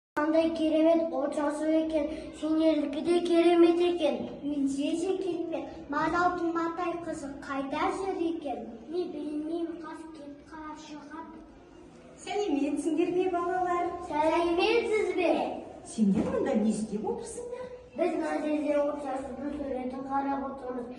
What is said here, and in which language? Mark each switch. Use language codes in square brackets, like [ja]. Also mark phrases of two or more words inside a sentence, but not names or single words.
[kk] Qanday keremet orçası eкен, senderdiki de keremet eken. Меніңше керемет. Маралдың матай қызы қайда жүр екен? Не білмеймін, қас кеп қара шығады. Сәлеметсіңдер ме, балалар? Сәлеметсіз бе? Сендер мұнда не істеп отырсыңдар? Біз мына жерде отшашудың суретін қарап отырмыз.